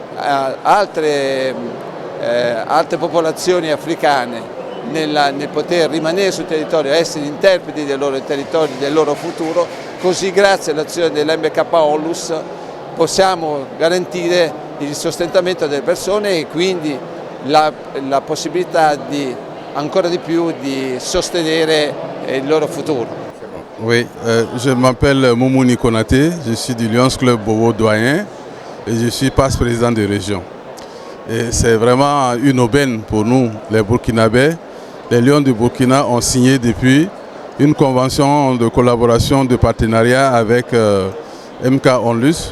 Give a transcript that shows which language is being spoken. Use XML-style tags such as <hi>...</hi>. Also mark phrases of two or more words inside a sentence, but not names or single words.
<it>altre popolazioni africane nel poter rimanere sul territorio, essere interpreti del loro territorio, del loro futuro, così grazie all'azione dell'MK Onlus possiamo garantire il sostentamento delle persone e quindi la possibilità di ancora di più di sostenere il loro futuro.</it> <fr>Oui, je m'appelle Moumouni Konaté, je suis du Lions Club Bobo Doyen et je suis passe-président de région. Et c'est vraiment une aubaine pour nous, les Burkinabés. Les Lions du Burkina ont signé depuis une convention de collaboration, de partenariat avec MK Onlus.</fr>